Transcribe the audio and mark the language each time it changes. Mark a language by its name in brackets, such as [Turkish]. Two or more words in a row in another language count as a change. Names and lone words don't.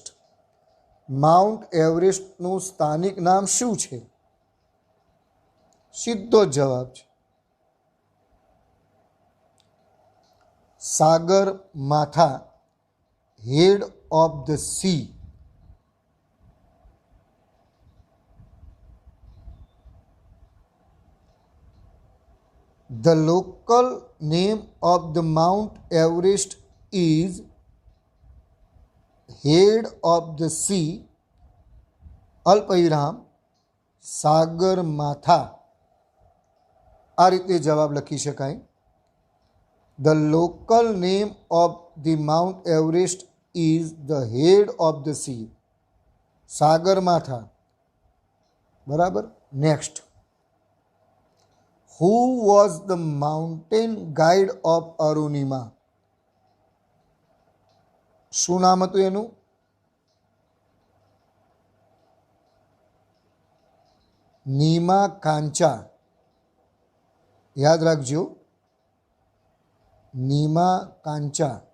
[Gujarati] માઉન્ટ એવરેસ્ટનું સ્થાનિક નામ શું છે? સીધો જ જવાબ છે સાગર માથા, [English] head of the sea. The local name of the Mount Everest is head of the sea, [Gujarati] અલ્પવિરામ સાગર માથા. આ રીતે જવાબ લખી શકાય. [English] The local name of the Mount Everest is the head of the sea, [Gujarati] સાગર માથા. બરાબર. નેક્સ્ટ. [English] Who was the mountain guide of Arunima? [Gujarati] શું નામ હતું એનું? નીમા કાંચા. યાદ રાખજો, નીમા કાંચા.